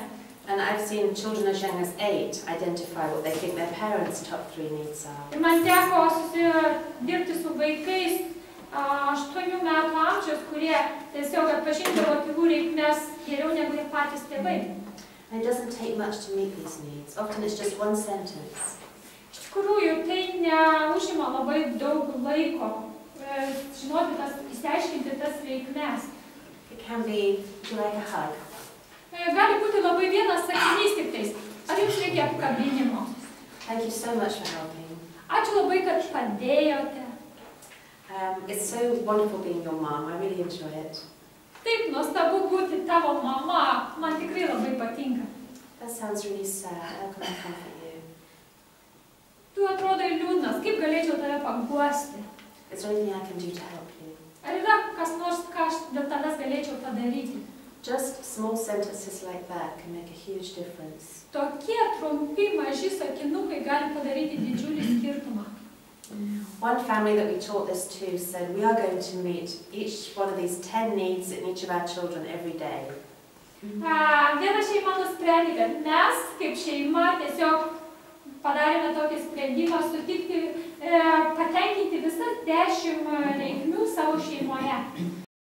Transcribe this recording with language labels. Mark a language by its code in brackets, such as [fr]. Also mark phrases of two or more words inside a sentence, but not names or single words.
[en] And I've seen children as young as 8 identify what they think their parents' top 3 needs are. [lt] Ir man teko dirbti su vaikais 8 metų amžiaus, kurie tiesiog atpažindavo tėvų reikmes geriau negu ir patys tėvai. [en] And it doesn't take much to meet these needs. Often it's just one sentence. [lt] Iš tikrųjų, tai neužima labai daug laiko žinoti išsiaiškinti tas reikmes. [en] It can be, would you like a hug? [lt] Gali būti labai vienas sakinys tik tais. Ar jums reikia apkabinimo? [en] Thank you so much for helping. [lt] Ačiū labai, kad padėjote. [en] It's so wonderful being your mom. I really enjoy it. [lt] Taip, nuostabu būti tavo mama. Man tikrai labai patinka. [en] That sounds really sad. How can I comfort you? [lt] Tu kaip galėčiau tave paguosti? [en] Is there anything I can do to help you? [lt] Ar yra kas nors, ką aš dėl tavęs galėčiau padaryti? [en] Just small sentences like that can make a huge difference. [lt] Tokie trumpi, maži sakinukai gali padaryti didžiulį skirtumą. [en] One family that we taught this to said, we are going to meet each one of these 10 needs in each of our children every day. [lt] Viena šeima nusprendė, kad mes kaip šeima tiesiog padarėme tokį sprendimą sutikti, patenkinti visas 10 reikmių savo šeimoje.